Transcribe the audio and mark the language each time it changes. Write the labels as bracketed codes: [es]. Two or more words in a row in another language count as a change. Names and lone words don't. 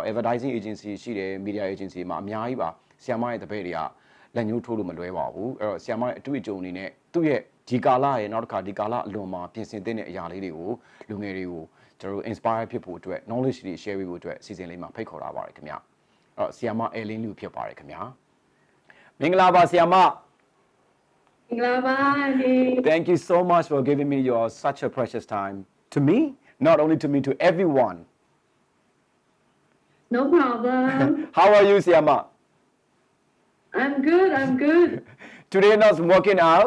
[en] advertising agency [my] ရှိတယ် [en] media agency [my] မှာအများကြီးပါဆီယမ်မရဲ့တပည့်တွေကလက်ညှိုးထိုးလို့မလွဲပါဘူးအဲ့တော့ဆီယမ်မရဲ့အတွေ့အကြုံအနေနဲ့သူ့ရဲ့ဒီကာလရဲ့နောက်တစ်ခါဒီကာလအလွန်မှာပြင်ဆင်တဲ့အရာလေးတွေကိုလူငယ်တွေကိုကျွန်တော်တို့ inspire ဖြစ်ဖို့အတွက် knowledge တွေ share ပေးဖို့အတွက်အစီအစဉ်လေးမှာဖိတ်ခေါ်ထားပါတယ်ခင်ဗျာအဲ့တော့ဆီယမ်မ Eileen Lui ဖြစ်ပါတယ်ခင်ဗျာမင်္ဂလာပါဆီယမ်မ [en] Thank you so much for giving me your such a precious time to me not only to me to everyone No problem. How are you ဆီယမ်မ I'm good. Today not working out